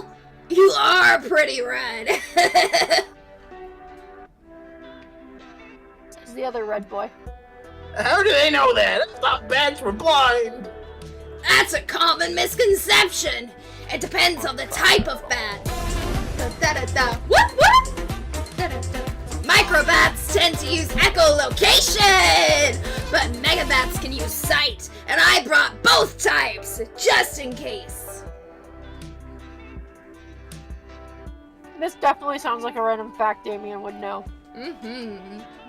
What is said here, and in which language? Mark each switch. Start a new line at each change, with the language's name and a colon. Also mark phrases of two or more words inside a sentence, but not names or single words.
English: You are pretty red. This is the other red boy. How do they know that? I thought bats were blind. That's a common misconception. It depends on the type of bat. Da-da-da. Whoop whoop! Da-da-da. Microbats tend to use echolocation, but megabats can use sight, and I brought both types, just in case. This definitely sounds like a random fact Damien would know. Mm-hmm.